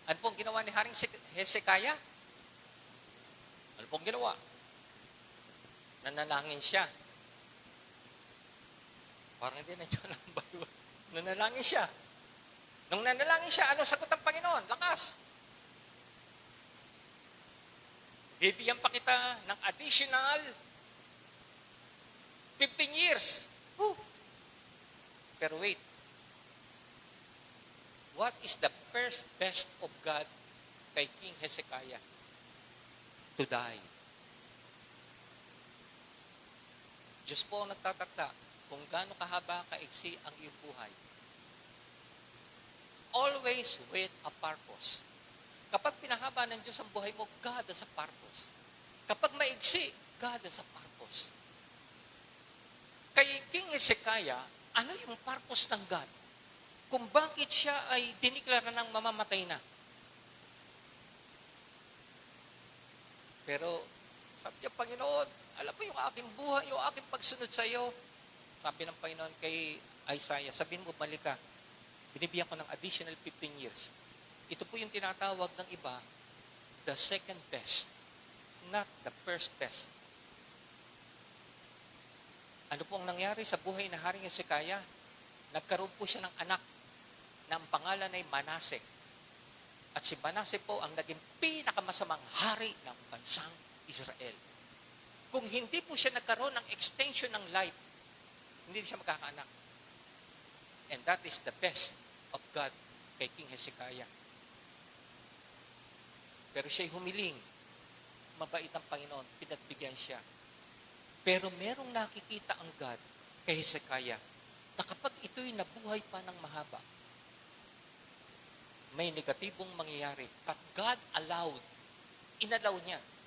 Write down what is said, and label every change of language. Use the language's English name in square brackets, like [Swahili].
[Filipino] Ano pong ginawa ni Haring Hezekiah? Ano pong ginawa? Nanalangin siya. Parang hindi na yun ang Bible. Nanalangin siya. Nung nanalangin siya, ano sagot ng Panginoon? Lakas. Bibigyan pa kita ng [English] additional 15 years. [Filipino] Woo! Pero wait. [English] What is the first best of God kay King Hezekiah? To die. [Filipino] Diyos po ang nagtatakda kung gaano kahaba kaigsi ang iyong buhay. [English] Always with a purpose. [Filipino] Kapag pinahaba ng Diyos ang buhay mo, [English] God has a purpose. [Filipino] Kapag maigsi, [English] God has a purpose. [Filipino] Kay King Hezekiah, ano yung purpose ng God? Kung bakit siya ay diniklara ng mamamatay na. Pero, sabi niya, Panginoon, alam mo yung aking buhay, yung aking pagsunod sa iyo. Sabi ng Panginoon kay Isaiah, sabihin mo, balik ka. Binibigyan ko ng [English] additional 15 years. [Filipino] Ito po yung tinatawag ng iba, [English] the second best, not the first best. [Filipino] Ano po ang nangyari sa buhay na Haring Hezekiah? Nagkaroon po siya ng anak na ang pangalan ay Manase. At si Manase po ang naging pinakamasamang hari ng bansang Israel. Kung hindi po siya nagkaroon ng extension ng life, hindi siya magkakaanak. [English] And that is the best of God kay King Hezekiah. [Filipino] Pero siya'y humiling. Mabait ang Panginoon, pinagbigyan siya. Pero merong nakikita ang God kay Hezekiah na kapag ito'y nabuhay pa ng mahaba, may negatibong mangyayari. [English] But God allowed, [Filipino] inalaw niya.